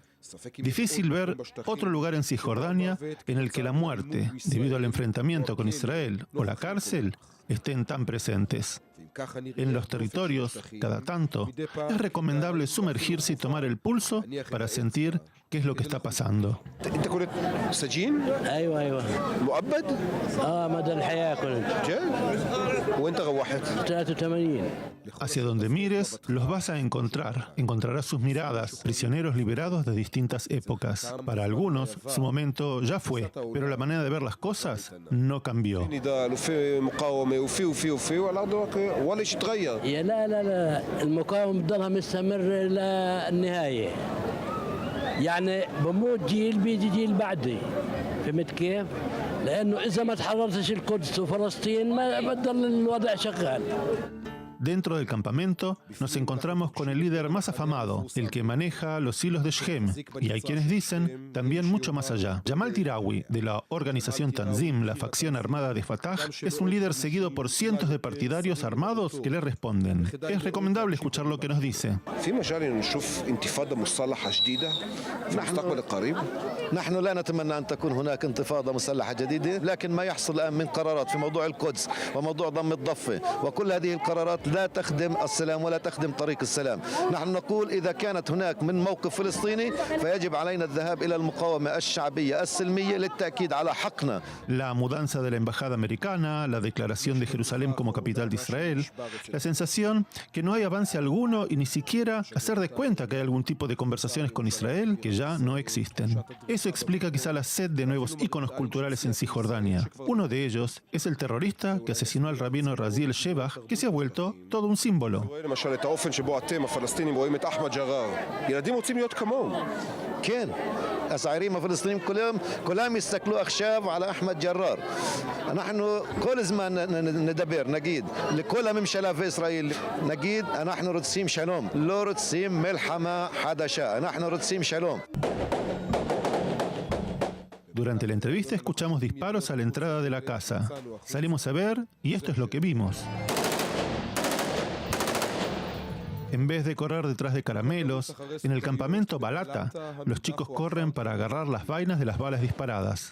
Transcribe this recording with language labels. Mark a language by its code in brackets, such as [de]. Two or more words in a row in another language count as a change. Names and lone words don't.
[es] Difícil ver otro lugar en Cisjordania en el que la muerte, debido al enfrentamiento con Israel, o la cárcel, estén tan presentes. En los territorios, cada tanto, es recomendable sumergirse y tomar el pulso para sentir qué es lo que está pasando. [ar] انت كنت سجين؟ ايوه مؤبد؟ مدى الحياه كنت جد؟ وانت غوحت؟ 83. [es] Hacia donde mires, los vas a encontrar. Encontrarás sus miradas, prisioneros liberados de distintas épocas. Para algunos, su momento ya fue, pero la manera de ver las cosas no cambió. [ar] وفي مقاومه وفي والارض ولا شيء تغير. لا المقاومه بتضلها مستمر للنهايه. يعني بموت جيل بيجي جيل بعدي. فهمت كيف؟ لانه اذا ما تحررتش القدس وفلسطين ما بضل الوضع شغال. [es] Dentro del campamento nos encontramos con el líder más afamado, el que maneja los hilos de Shem, y hay quienes dicen también mucho más allá. Jamal Tirawi, de la organización Tanzim, la facción armada de Fatah, es un líder seguido por cientos de partidarios armados que le responden. Es recomendable escuchar lo que nos dice. [ar] في مجال نشوف انتفاضه مسلحه جديده في المستقبل القريب. نحن لا نتمنى أن تكون هناك انتفاضة مسلحة جديدة، لكن ما يحصل الآن من قرارات في موضوع القدس وموضوع ضم الضفة وكل هذه القرارات لا تخدم السلام ولا تخدم طريق السلام. نحن نقول إذا كانت هناك من موقف فلسطيني فيجب علينا الذهاب إلى المقاومة الشعبية السلمية للتأكيد على حقنا. [es] La mudanza de la embajada americana, la declaración de Jerusalén como capital de Israel, la sensación que no hay avance alguno y ni siquiera hacer de cuenta que hay algún tipo de conversaciones con Israel que ya no existen. Eso explica quizá la sed de nuevos íconos culturales en Cisjordania. Uno de ellos es el terrorista que asesinó al rabino Raziel Shebach, que se ha vuelto todo un símbolo. [he] למשל את האופן שבו אתם הפלסטינים רואים את אחמד ג'ראר. ילדים רוצים להיות כמוהו. כן, הצעירים הפלסטינים כולם יסתכלו עכשיו על אחמד ג'ראר. אנחנו כל הזמן נדבר, נגיד, לכל הממשלה בישראל, נגיד, אנחנו רוצים שלום, לא רוצים מלחמה חדשה, אנחנו רוצים שלום. [es] Durante la entrevista escuchamos disparos a la entrada de la casa. Salimos a ver y esto es lo que vimos. En vez de correr detrás de caramelos, en el campamento Balata, los chicos corren para agarrar las vainas de las balas disparadas.